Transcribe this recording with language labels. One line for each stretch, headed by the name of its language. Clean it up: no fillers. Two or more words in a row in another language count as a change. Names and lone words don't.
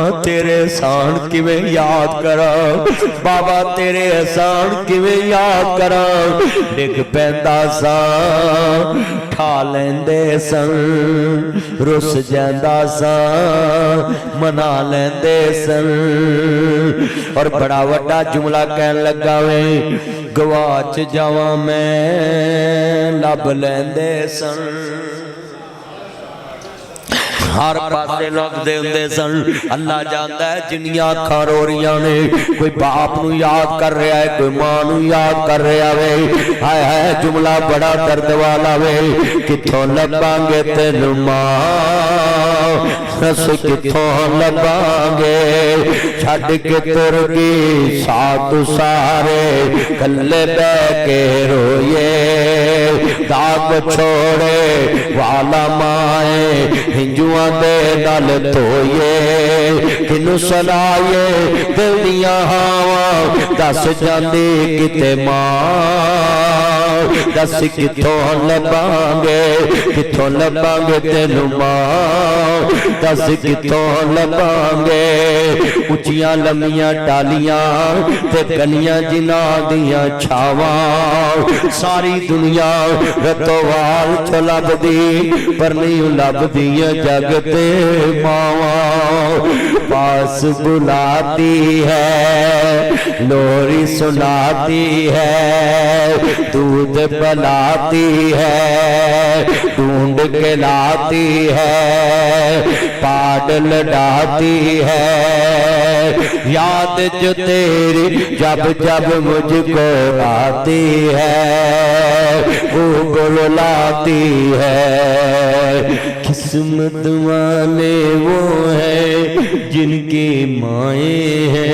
Punjabi: تیرے احسان کیویں یاد کرا بابا تیرے احسان کیویں یاد کرا ڈگ پیندا سا ٹھا لیندے سن رس جاندا سا منا لیندے سن اور بڑا وڈا جملہ کہن لگا وے گواچ جاواں میں لب لیندے سن ہر پاسے لگ دے ہوندے سن اللہ جاندا ہے جنیاں اکھاں رو رہیاں نے کوئی باپ نو یاد کر رہا ہے کوئی ماں نو یاد کر رہا وے ہائے ہائے جملہ بڑا درد والا وے کتھوں لباں گے تینوں ماں رس کتھوں لباں گے چھڈ کے تر گئی ساتھ سارے کلے بہ کے روئے داغ چھوڑے والا مائے ہنجواں دے نال دھوئے کنوں سنائے دل دیاں ہاواں دس جاندی کتے ماں دس کتھوں لباں گے تینوں ماں دس کتھوں لباں گے اچیاں لمیاں ٹالیاں تے گلیاں جنہاں دیاں چھاواں ساری دنیا رتو وال چو لب دی پر نہیں لب دیاں جگ تے ماواں پاس
Urdu: بلاتی ہے لوری سناتی ہے دودھ پلاتی ہے ڈھونڈ کے لاتی ہے پاڈ لڈاتی ہے یاد جو تیری جب جب مجھ کو آتی ہے وہ بلاتی ہے قسمت والے وہ ہیں جن کی مائیں